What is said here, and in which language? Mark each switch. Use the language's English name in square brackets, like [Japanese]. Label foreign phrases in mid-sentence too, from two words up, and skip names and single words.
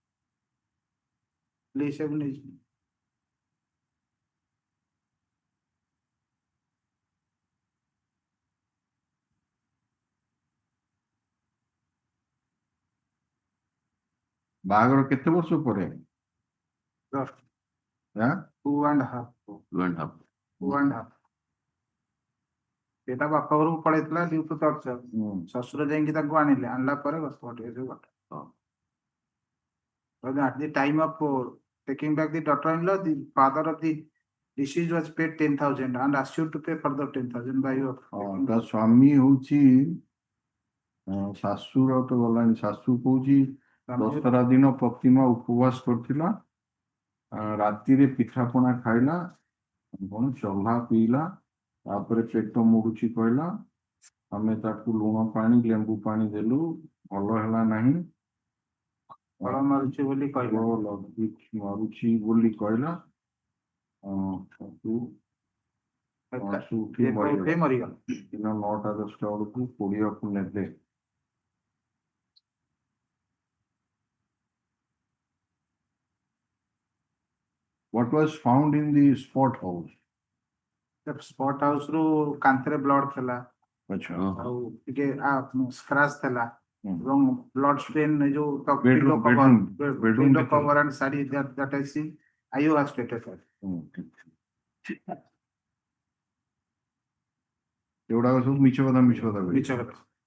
[Odia] ଏସବୁ ନେଇଛି ବାହାଘର କେତେ ବର୍ଷ ପରେ? [English] 2.5 2.5 [Odia] ସେଟା ବାପା ଘରକୁ ପଳେଇଥିଲା [English] due to torture [Odia] ଶ୍ୱଶୁର ଯାଇକି ତାକୁ ଆଣିଲେ ଆଣିଲା ପରେ [English] at the time of taking back the daughter-in-law the father of the deceased was paid 10,000 and assured to pay further 10,000 by your [Odia] ତା ସ୍ୱାମୀ ହଉଛି ଶାଶୁର ତ ଗଲାଣି ଶାଶୁ କହୁଛି ଦଶହରା ଦିନ ପ୍ରତିମା ଉପବାସ କରିଥିଲା ରାତିରେ ପିଠାପଣା ଖାଇଲା କଣ ଚହ୍ଲା ପିଇଲା ତାପରେ ପେଟ ମୋଡୁଛି କହିଲା ଆମେ ତାକୁ ଲୁଣ ପାଣି ଲେମ୍ବୁ ପାଣି ଦେଲୁ ଭଲ ହେଲା ନାହିଁ ଫଳ ମାରୁଛି ବୋଲି କହିଲା ମାରୁଛି ବୋଲି କହିଲା ଉଠି ମରିଗଲା ଦିନ 9ଟା 10ଟା ବେଳକୁ ପୋଡିବାକୁ ନେଲେ। [English] What was found in the spot house? spot house [Odia] ରୁ କାନ୍ଥରେ ବ୍ଲଡ ଥିଲା ଆଚ୍ଛା ଆଉ ଟିକେ ସ୍କ୍ରାଚ ଥିଲା ଏବଂ [English] blood stain [Odia] ଯୋଉ Bedroom, [English] cover and ଶାଢୀ that I see IO has stated that [Odia] ଏଗୁଡାକ ସବୁ ମିଛ କଥା ମିଛ କଥା